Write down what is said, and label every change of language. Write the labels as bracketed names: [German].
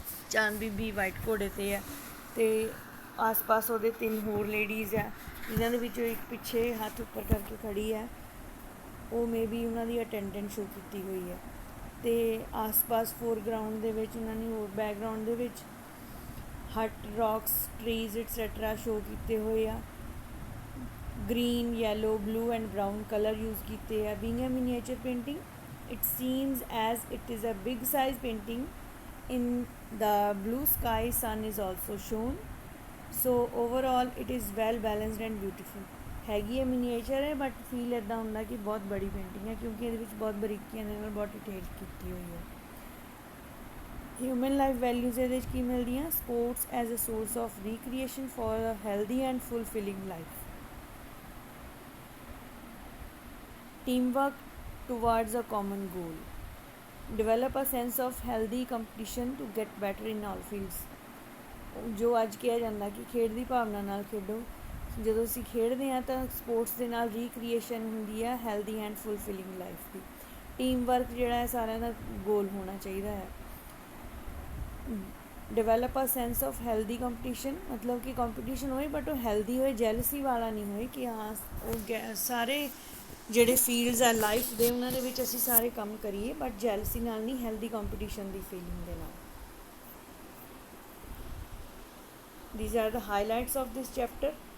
[Punjabi] ਚਾਂਦ ਬੀਬੀ white ਘੋੜੇ 'ਤੇ ਹੈ ਅਤੇ ਆਸ-ਪਾਸ ਉਹਦੇ 3 ਹੋਰ ਲੇਡੀਜ਼ ਆ, ਜਿਨ੍ਹਾਂ ਦੇ ਵਿੱਚੋਂ ਇੱਕ ਪਿੱਛੇ ਹੱਥ ਉੱਪਰ ਕਰਕੇ ਖੜੀ ਹੈ, ਉਹ ਮੇ ਬੀ ਉਹਨਾਂ ਦੀ ਅਟੈਂਡੈਂਟ ਸ਼ੋ ਕੀਤੀ ਹੋਈ ਹੈ। ਅਤੇ ਆਸ-ਪਾਸ ਫੋਰਗਰਾਊਂਡ ਦੇ ਵਿੱਚ ਉਹਨਾਂ ਨੇ ਹੋਰ ਬੈਕਗਰਾਊਂਡ ਦੇ ਵਿੱਚ ਹਟ, ਰੌਕਸ, ਟਰੀਜ਼ ਐਟਸੈਟਰਾ ਸ਼ੋ ਕੀਤੇ ਹੋਏ ਆ। [English] green, yellow, blue and brown color use [Punjabi] ਕੀਤੇ ਆ। [English] being a miniature painting, it seems as it is a big size painting. In the blue sky, sun is also shown. So overall it is well balanced and beautiful. [Punjabi] ਹੈਗੀ ਹੈ miniature ਹੈ, but feel ਇੱਦਾਂ ਹੁੰਦਾ ਕਿ ਬਹੁਤ ਬੜੀ painting ਹੈ, ਕਿਉਂਕਿ ਇਹਦੇ ਵਿੱਚ ਬਹੁਤ ਬਰੀਕੀਆਂ ਦੇ ਨਾਲ ਬਹੁਤ ਡਿਟੇਲ ਕੀਤੀ ਹੋਈ ਹੈ। [English] human life values [Punjabi] ਇਹਦੇ ਵਿੱਚ ਕੀ ਮਿਲਦੀਆਂ? [English] Sports as a source of recreation for a healthy and fulfilling life. Teamwork towards a common goal. Develop a sense of healthy competition to get better in all fields. [Punjabi] ਜੋ ਅੱਜ ਕਿਹਾ ਜਾਂਦਾ ਕਿ ਖੇਡ ਦੀ ਭਾਵਨਾ ਨਾਲ ਖੇਡੋ। ਜਦੋਂ ਅਸੀਂ ਖੇਡਦੇ ਹਾਂ ਤਾਂ ਸਪੋਰਟਸ ਦੇ ਨਾਲ ਰੀਕ੍ਰੀਏਸ਼ਨ ਹੁੰਦੀ ਹੈ healthy and ਫੁਲਫਿਲਿੰਗ life ਦੀ। Team work ਜਿਹੜਾ ਹੈ ਸਾਰਿਆਂ ਦਾ ਗੋਲ ਹੋਣਾ ਚਾਹੀਦਾ ਹੈ। [English] develop a sense of healthy competition, [Punjabi] ਮਤਲਬ ਕਿ ਕੰਪਟੀਸ਼ਨ ਹੋਏ ਬਟ ਉਹ ਹੈਲਦੀ ਹੋਏ, ਜੈਲਸੀ ਵਾਲਾ ਨਹੀਂ ਹੋਏ ਕਿ ਹਾਂ ਉਹ ਸਾਰੇ ਜਿਹੜੇ ਫੀਲਡਸ ਆ ਲਾਈਫ ਦੇ ਉਹਨਾਂ ਦੇ ਵਿੱਚ ਅਸੀਂ ਸਾਰੇ ਕੰਮ ਕਰੀਏ, ਬਟ ਜੈਲਸੀ ਨਾਲ ਨਹੀਂ, ਹੈਲਦੀ ਕੰਪਟੀਸ਼ਨ ਦੀ ਫੀਲਿੰਗ ਦੇ ਨਾਲ। [English] These are the highlights of this chapter.